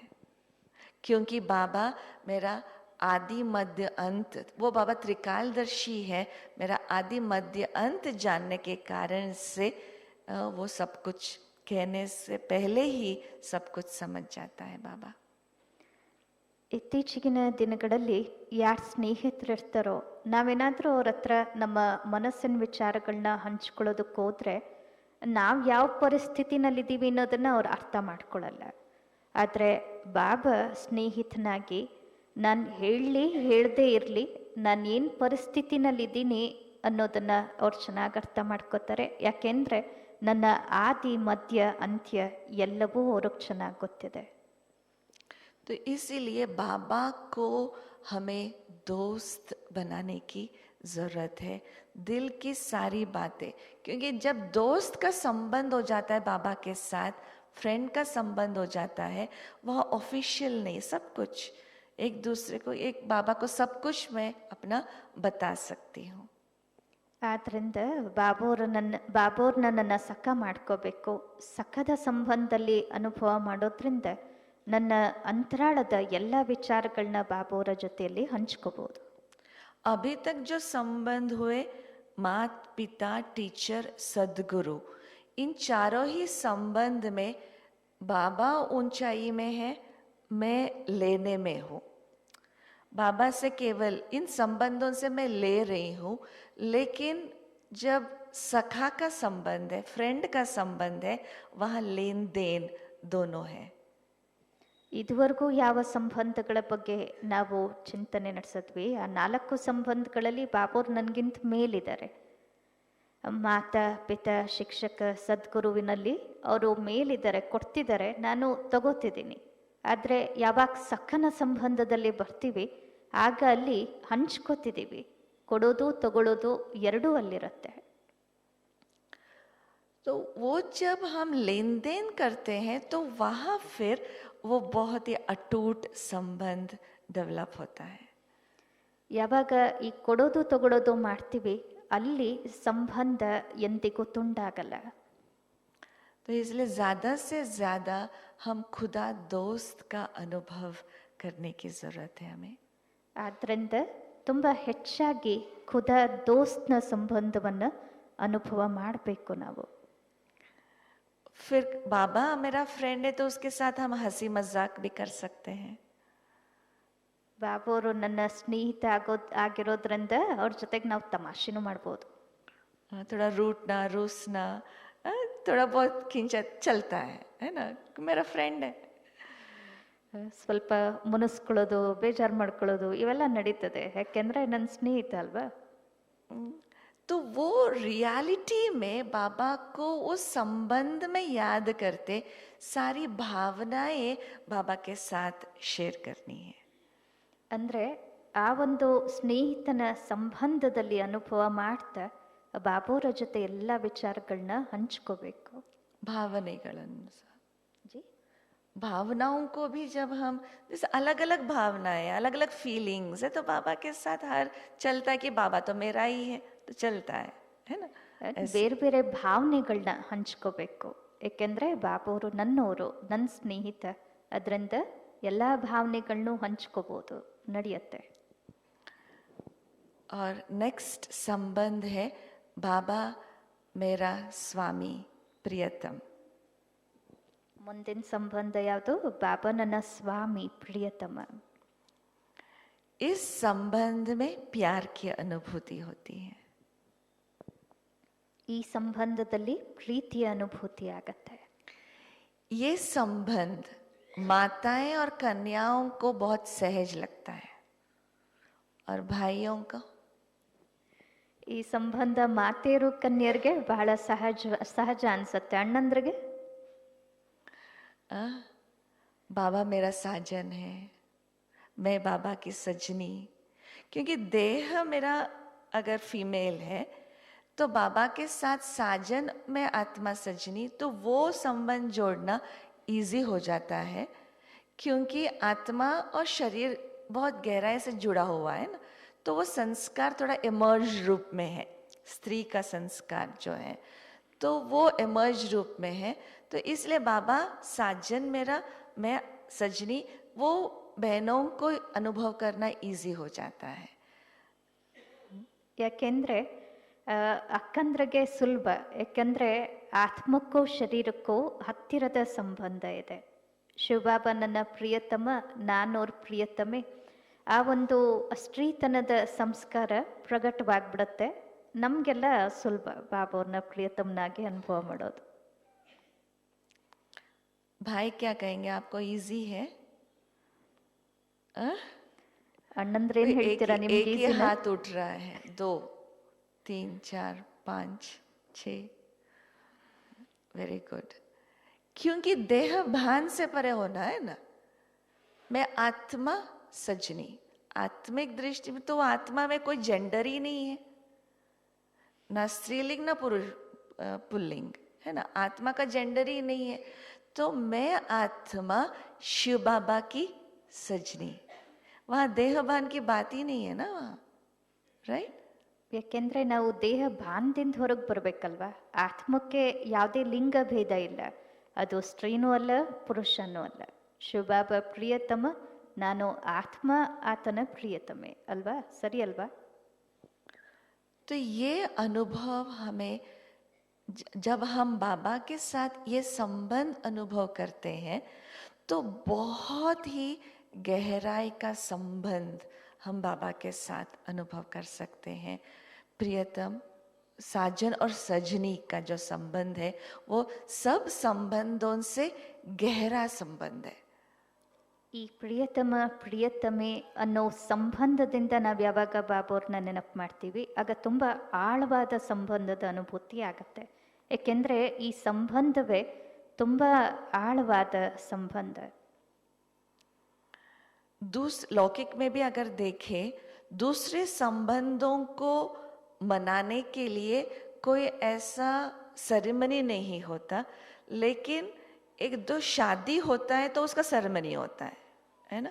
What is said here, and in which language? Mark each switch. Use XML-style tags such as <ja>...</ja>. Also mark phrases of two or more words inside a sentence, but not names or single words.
<hi>क्योंकि बाबा मेरा आदि मध्य अंत, वो बाबा त्रिकालदर्शी है. मेरा आदि मध्य अंत जानने के कारण से वो सब कुछ कहने से पहले ही सब कुछ समझ जाता है बाबा.</hi> <kn>ಇತ್ತೀಚಿನ ದಿನಗಳಲ್ಲಿ ಯಾರು ಸ್ನೇಹಿತರಿರ್ತಾರೋ ನಾವೇನಾದರೂ ಅವ್ರ ಹತ್ರ ನಮ್ಮ ಮನಸ್ಸಿನ ವಿಚಾರಗಳನ್ನ ಹಂಚ್ಕೊಳ್ಳೋದಕ್ಕೆ ಹೋದರೆ ನಾವು ಯಾವ ಪರಿಸ್ಥಿತಿನಲ್ಲಿದ್ದೀವಿ ಅನ್ನೋದನ್ನು ಅವ್ರು ಅರ್ಥ ಮಾಡ್ಕೊಳ್ಳಲ್ಲ. ಆದರೆ ಬಾಬಾ ಸ್ನೇಹಿತನಾಗಿ ನಾನು ಹೇಳದೇ ಇರಲಿ, ನಾನು ಏನು ಪರಿಸ್ಥಿತಿನಲ್ಲಿದ್ದೀನಿ ಅನ್ನೋದನ್ನು ಅವ್ರು ಚೆನ್ನಾಗಿ ಅರ್ಥ ಮಾಡ್ಕೋತಾರೆ. ಯಾಕೆಂದರೆ ನನ್ನ ಆದಿ ಮಧ್ಯ ಅಂತ್ಯ ಎಲ್ಲವೂ ಅವ್ರಿಗೆ ಚೆನ್ನಾಗಿ ಗೊತ್ತಿದೆ.</kn> <hi>तो इसीलिए बाबा को हमें दोस्त बनाने की ज़रूरत है, दिल की सारी बातें. क्योंकि जब दोस्त का संबंध हो जाता है बाबा के साथ, फ्रेंड का संबंध हो जाता है, वह ऑफिशियल नहीं, सब कुछ एक दूसरे को, एक बाबा को सब कुछ मैं अपना बता सकती हूँ.</hi> <kn>ಆದ್ದರಿಂದ ಬಾಬೋರ್ ನನ್ನನ್ನು ಸಖ ಮಾಡ್ಕೋಬೇಕು. ಸಖದ ಸಂಬಂಧದಲ್ಲಿ ಅನುಭವ ಮಾಡೋದ್ರಿಂದ ನನ್ನ ಅಂತರಾಳದ ಎಲ್ಲ ವಿಚಾರಗಳನ್ನ ಬಾಬೋರ ಜೊತೆಯಲ್ಲಿ ಹಂಚ್ಕೋಬಹುದು.</kn> <hi>अभी तक जो संबंध हुए माता पिता टीचर सदगुरु, इन चारों ही संबंध में बाबा ऊंचाई में है, मैं लेने में हूँ. बाबा से केवल इन संबंधों से मैं ले रही हूँ. लेकिन जब सखा का संबंध है, फ्रेंड का संबंध है, वहाँ लेन देन दोनों है.</hi> <kn>ಇದುವರೆಗೂ ಯಾವ ಸಂಬಂಧಗಳ ಬಗ್ಗೆ ನಾವು ಚಿಂತನೆ ನಡೆಸಿದ್ವಿ, ಆ 4 ಸಂಬಂಧಗಳಲ್ಲಿ ಬಾಬೋರ್ ನನಗಿಂತ ಮೇಲಿದ್ದಾರೆ. ಮಾತಾ ಪಿತಾ ಶಿಕ್ಷಕ ಸದ್ಗುರುವಿನಲ್ಲಿ ಅವರು ಮೇಲಿದ್ದಾರೆ, ಕೊಡ್ತಿದ್ದಾರೆ, ನಾನು ತಗೋತಿದ್ದೀನಿ. ಆದರೆ ಯಾವಾಗ ಸಖನ ಸಂಬಂಧದಲ್ಲಿ ಬರ್ತೀವಿ ಆಗ ಅಲ್ಲಿ ಹಂಚ್ಕೋತಿದ್ದೀವಿ. ಕೊಡೋದು ತಗೊಳ್ಳೋದು ಎರಡೂ ಅಲ್ಲಿರುತ್ತೆ.</kn> <hi>तो वो जब हम लेन देन करते हैं तो वहाँ फिर वो बहुत ही अटूट संबंध डेवलप होता है.</hi> <kn>ಯಾವಾಗ ಈ ಕೊಡೋದು ತಗೊಳ್ಳೋದು ಮಾಡ್ತೀವಿ ಅಲ್ಲಿ ಸಂಬಂಧ ಎಂದಿಗೂ ತುಂಡಾಗಲ್ಲ.</kn> <hi>तो इसलिए ज़्यादा से ज़्यादा हम खुदा दोस्त का अनुभव करने की ज़रूरत है हमें.</hi> <kn>ಆದ್ದರಿಂದ ತುಂಬ ಹೆಚ್ಚಾಗಿ</kn> <hi>ख़ुदा दोस्त</hi> <kn>ಸಂಬಂಧವನ್ನು ಅನುಭವ ಮಾಡಬೇಕು ನಾವು.</kn> <hi>फिर बाबा मेरा फ्रेंड है तो उसके साथ हम हंसी मजाक भी कर सकते हैं.</hi> <kn>ಬಾಬೋರು ನನ್ನ ಸ್ನೇಹಿತ ಆಗಿರೋದ್ರಿಂದ ಅವ್ರ ಜೊತೆಗೆ ನಾವು ತಮಾಷೆನೂ ಮಾಡ್ಬೋದು.</kn> <hi>थोड़ा रूठना रूसना थोड़ा बहुत खिंचा चलता है ना, मेरा फ्रेंड है.</hi> <kn>ಸ್ವಲ್ಪ ಮುನಿಸ್ಕೊಳ್ಳೋದು, ಬೇಜಾರು ಮಾಡ್ಕೊಳ್ಳೋದು ಇವೆಲ್ಲ ನಡೀತದೆ, ಯಾಕೆಂದ್ರೆ ನನ್ನ ಸ್ನೇಹಿತ ಅಲ್ವಾ.</kn> <hi>तो वो रियलिटी में बाबा को उस संबंध में याद करते सारी भावनाएं बाबा के साथ शेयर करनी है.</hi> <kn>ಅಂದರೆ ಆ ಒಂದು ಸ್ನೇಹಿತನ ಸಂಬಂಧದಲ್ಲಿ ಅನುಭವ ಮಾಡ್ತಾ ಬಾಬೋರ ಜೊತೆ ಎಲ್ಲ ವಿಚಾರಗಳನ್ನ ಹಂಚ್ಕೋಬೇಕು.</kn> <hi>भावनाएं ಜಿ भावनाओं को भी जब हम जैसे अलग अलग भावनाएं अलग अलग फीलिंग्स है तो बाबा के साथ हर चलता है कि बाबा तो मेरा ही है तो चलता है ना.</hi> <kn>ಬೇರೆ ಬೇರೆ ಭಾವನೆಗಳನ್ನ ಹಂಚ್ಕೋಬೇಕು, ಏಕೆಂದ್ರೆ ಬಾಬೋರು ನನ್ನವರು, ನನ್ನ ಸ್ನೇಹಿತ, ಅದರಿಂದ ಎಲ್ಲ ಭಾವನೆಗಳನ್ನೂ ಹಂಚ್ಕೋಬಹುದು, ನಡೆಯುತ್ತೆ.</kn> <hi>और नेक्स्ट संबंध है बाबा मेरा स्वामी प्रियतम.</hi> <kn>ಮುಂದಿನ ಸಂಬಂಧ ಯಾವುದು? ಬಾಬಾ ನನ್ನ ಸ್ವಾಮಿ ಪ್ರಿಯತಮ.</kn> <hi>इस संबंध में प्यार की अनुभूति होती है.</hi> <kn>ಈ ಸಂಬಂಧದಲ್ಲಿ ಪ್ರೀತಿಯ ಅನುಭೂತಿ ಆಗತ್ತೆ.</kn> <hi>ये संबंध माताएं और कन्याओं को बहुत सहज लगता है और भाइयों को</hi> <kn>ಈ ಸಂಬಂಧ ಮಾತೆಯರು ಕನ್ಯರಿಗೆ ಬಹಳ ಸಹಜ ಅನ್ಸುತ್ತೆ. ಅಣ್ಣಂದ್ರಿಗೆ</kn> <hi>बाबा मेरा साजन है, मैं बाबा की सजनी. क्योंकि देह मेरा अगर फीमेल है तो बाबा के साथ साजन में आत्मा सजनी, तो वो संबंध जोड़ना इजी हो जाता है क्योंकि आत्मा और शरीर बहुत गहराई से जुड़ा हुआ है ना. तो वो संस्कार थोड़ा इमर्ज रूप में है, स्त्री का संस्कार जो है तो वो इमर्ज रूप में है. तो इसलिए बाबा साजन मेरा, मैं सजनी, वो बहनों को अनुभव करना इजी हो जाता है.</hi> <kn>ಯಾಕೆಂದ್ರೆ ಅಕ್ಕಂದ್ರಿಗೆ ಸುಲಭ, ಯಾಕೆಂದ್ರೆ ಆತ್ಮಕ್ಕೂ ಶರೀರಕ್ಕೂ ಹತ್ತಿರದ ಸಂಬಂಧ ಇದೆ. ಶಿವಬಾಬಾ ನನ್ನ ಪ್ರಿಯತಮ, ನಾನೋರ್ ಪ್ರಿಯತಮೆ, ಆ ಒಂದು ಸ್ತ್ರೀತನದ ಸಂಸ್ಕಾರ ಪ್ರಗಟವಾಗ್ಬಿಡತ್ತೆ. ನಮಗೆಲ್ಲ ಸುಲಭ ಬಾಬೋರ್ನ ಪ್ರಿಯತಮನಾಗಿ ಅನುಭವ ಮಾಡೋದು.</kn> <hi>भाई क्या कहेंगे, आपको इजी है?</hi> <kn>ಅಣ್ಣಂದ್ರೇನ್ ಹೇಳ್ತೀರಾ? ನಿಮ್ಗೆ</kn> <hi>एक ही हाथ उठ रहा है, 2 3 4 5 6.</hi> <en>very good.</en> <hi>क्योंकि देह भान से परे होना है ना. मैं आत्मा सजनी, आत्मिक दृष्टि में तो आत्मा में कोई जेंडर ही नहीं है, ना स्त्रीलिंग ना पुरुष पुल्लिंग है ना. आत्मा का जेंडर ही नहीं है. तो मैं आत्मा शिव बाबा की सजनी, वहां देहभान की बात ही नहीं है ना वहां, राइट.</hi> <kn>ಯಾಕೆಂದ್ರೆ ನಾವು ದೇಹ ಭಾನದಿಂದ ಹೊರಗೆ ಬರ್ಬೇಕಲ್ವಾ. ಆತ್ಮಕ್ಕೆ ಯಾವುದೇ ಲಿಂಗ ಭೇದ ಇಲ್ಲ, ಅದು ಸ್ತ್ರೀನೂ ಅಲ್ಲ ಪುರುಷನೂ ಅಲ್ಲ. ಶಿವಬಾಬಾ ಪ್ರಿಯತಮ, ನಾನು ಆತ್ಮ ಆತನ ಪ್ರಿಯತಮೆ ಅಲ್ವಾ, ಸರಿ ಅಲ್ವಾ.</kn> <hi>तो ये अनुभव हमें जब हम बाबा के साथ ये संबंध अनुभव करते हैं तो बहुत ही गहराई का संबंध हम बाबा के साथ अनुभव कर सकते हैं. प्रियतम, साजन और सजनी का जो संबंध है वो सब संबंधों से गहरा संबंध है.</hi> <kn>ಈ ಪ್ರಿಯತಮ ಪ್ರಿಯತಮೆ ಅನ್ನೋ ಸಂಬಂಧದಿಂದ ನಾವು ಯಾವಾಗ ಬಾಬೋರ್ನ ನೆನಪು ಮಾಡ್ತೀವಿ ಆಗ ತುಂಬ ಆಳವಾದ ಸಂಬಂಧದ ಅನುಭೂತಿ ಆಗತ್ತೆ. ಏಕೆಂದರೆ ಈ ಸಂಬಂಧವೇ ತುಂಬ ಆಳವಾದ ಸಂಬಂಧ.</kn> <hi>लौकिक में भी अगर देखें, दूसरे संबंधों को मनाने के लिए कोई ऐसा सेरेमनी नहीं होता, लेकिन एक दो शादी होता है तो उसका सेरेमनी होता है ना.</hi>